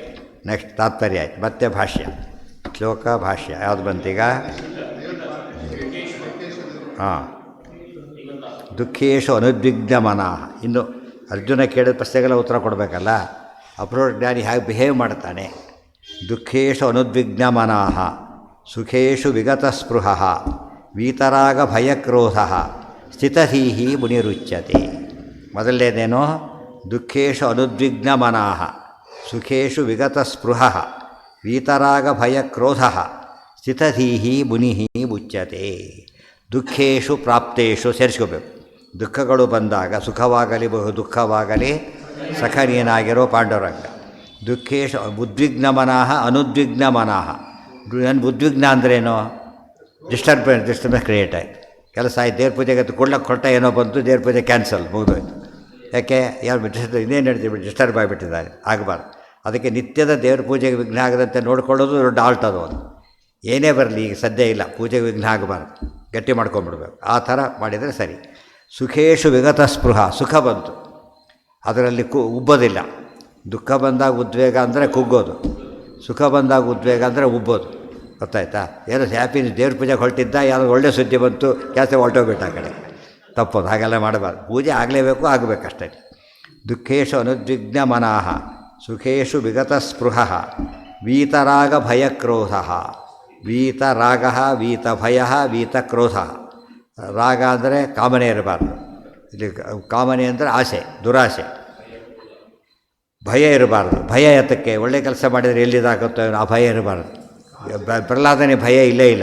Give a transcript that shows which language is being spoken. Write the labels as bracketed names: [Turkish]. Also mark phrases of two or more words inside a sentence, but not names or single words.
[Kannada] ನೆಕ್ಸ್ಟ್ ತಾತ್ಪರ್ಯ ಆಯ್ತು. ಮತ್ತೆ ಭಾಷ್ಯ, ಶ್ಲೋಕ ಭಾಷ್ಯ ಯಾವುದು ಬಂತೀಗ? [Sanskrit] ಹಾಂ, ದುಃಖೇಶು ಅನುದ್ವಿಗ್ನ ಮನಃ. [Kannada] ಇನ್ನು ಅರ್ಜುನ ಕೇಳಿದ ಪ್ರಶ್ನೆಗೆಲ್ಲ ಉತ್ತರ ಕೊಡಬೇಕಲ್ಲ. ಅಪ್ರೋಡ್ ಜ್ಞಾನಿ ಹೇಗೆ ಬಿಹೇವ್ ಮಾಡ್ತಾನೆ? [Sanskrit] ದುಃಖೇಶು ಅನುದ್ವಿಗ್ನ ಮನಃ ಸುಖೇಶು ವಿಗತ ಸ್ಪೃಹ ವೀತರಾಗ ಭಯಕ್ರೋಧ ಸ್ಥಿತಧೀಹಿ ಮುನಿರುಚ್ಯತೆ. ಮೊದಲನೇದೇನೋ ದುಃಖೇಶು ಅನುದ್ವಿಗ್ನ ಮನಃ ಸುಖೇಶು ವಿಗತ ಸ್ಪೃಹ ವೀತರಾಗ ಭಯಕ್ರೋಧ ಸ್ಥಿತಧೀಹಿ ಮುನಿ ಉಚ್ಯತೆ. ದುಃಖೇಶು ಪ್ರಾಪ್ತೇಶು ಸೇರಿಸ್ಕೋಬೇಕು. [Kannada] ದುಃಖಗಳು ಬಂದಾಗ ಸುಖವಾಗಲಿ ಬಹು ದುಃಖವಾಗಲಿ ಸಖನೀಯನಾಗಿರೋ ಪಾಂಡುರಂಗ. [Sanskrit] ದುಃಖೇಶು ಉದ್ವಿಗ್ನ ಮನಃ ಅನುದ್ವಿಗ್ನ ಮನಃ. [Kannada] ನನ್ನ ಉದ್ವಿಗ್ನ ಅಂದ್ರೇನು? [English] disturbance create [Kannada] ಆಯಿತು. ಕೆಲಸ ಆಯ್ತು, ದೇವ್ರ ಪೂಜೆಗೆ ಕೊಡ್ಲಕ್ಕೆ ಕೊಟ್ಟ, ಏನೋ ಬಂತು, ದೇವ್ರ ಪೂಜೆ ಕ್ಯಾನ್ಸಲ್, ಮುಗಿದೋಯ್ತು. ಯಾಕೆ? ಯಾರು ಇನ್ನೇನು ಹೇಳ್ತೀವಿ, ಡಿಸ್ಟರ್ಬ್ ಆಗಿಬಿಟ್ಟಿದ್ದಾರೆ, ಆಗಬಾರ್ದು. ಅದಕ್ಕೆ ನಿತ್ಯದ ದೇವ್ರ ಪೂಜೆಗೆ ವಿಘ್ನ ಆಗದಂತೆ ನೋಡ್ಕೊಳ್ಳೋದು ದೊಡ್ಡ ಆಲ್ಟ್ ಅದು. ಏನೇ ಬರಲಿ, ಈಗ ಸದ್ಯ ಇಲ್ಲ, ಪೂಜೆಗೆ ವಿಘ್ನ ಆಗಬಾರ್ದು, ಗಟ್ಟಿ ಮಾಡ್ಕೊಂಬಿಡ್ಬೇಕು. ಆ ಥರ ಮಾಡಿದರೆ ಸರಿ. [Sanskrit] ಸುಖೇಶು ವಿಗತ ಸ್ಪೃಹ, [Kannada] ಸುಖ ಬಂತು, ಅದರಲ್ಲಿ ಉಬ್ಬೋದಿಲ್ಲ. ದುಃಖ ಬಂದಾಗ ಉದ್ವೇಗ ಅಂದರೆ ಕುಗ್ಗೋದು, ಸುಖ ಬಂದಾಗ ಉದ್ವೇಗ ಅಂದರೆ ಉಬ್ಬೋದು. ಗೊತ್ತಾಯ್ತಾ? ಏನೋ ಹ್ಯಾಪಿ ದೇವ್ರ ಪೂಜೆಗೆ ಹೊರಟಿದ್ದ, ಯಾವುದೋ ಒಳ್ಳೆ ಸುದ್ದಿ ಬಂತು, ಕೆಲಸ ಹೊರಟೋಗ್ಬಿಟ್ಟು ಆ ಕಡೆ. ತಪ್ಪೋದು, ಹಾಗೆಲ್ಲ ಮಾಡಬಾರ್ದು. ಪೂಜೆ ಆಗಲೇಬೇಕು, ಆಗಬೇಕಷ್ಟೇ. [Sanskrit] ದುಃಖೇಶು ಅನುದ್ವಿಗ್ನ ಮನಃ ಸುಖೇಶು ವಿಗತ ಸ್ಪೃಹ ವೀತರಾಗ ಭಯಕ್ರೋಧ. ವೀತರಾಗ ವೀತಭಯ ವೀತಕ್ರೋಧ. [Kannada] ರಾಗ ಅಂದರೆ ಕಾಮನೆ ಇರಬಾರ್ದು, ಇಲ್ಲಿ ಕಾಮನೆ ಅಂದರೆ ಆಸೆ, ದುರಾಸೆ. ಭಯ ಇರಬಾರ್ದು. ಭಯ ಎತ್ತಕ್ಕೆ ಒಳ್ಳೆ ಕೆಲಸ ಮಾಡಿದರೆ ಎಲ್ಲಿದಾಗುತ್ತೋ ಆ ಭಯ ಇರಬಾರ್ದು. ಪ್ರಹ್ಲಾದನೆ ಭಯ ಇಲ್ಲೇ ಇಲ್ಲ.